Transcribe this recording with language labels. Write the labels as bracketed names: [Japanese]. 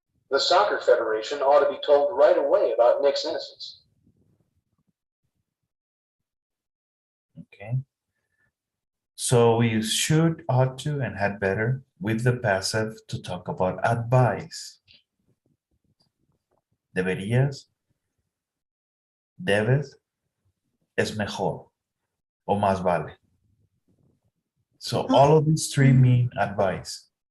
[English] The Soccer Federation ought to be told right away about Nick's innocence. Okay. So we use should, ought to, and had better with the passive to talk about advice. [Spanish] Deberías, debes, es mejor, o más vale. [English] So all of these 3 mean advice.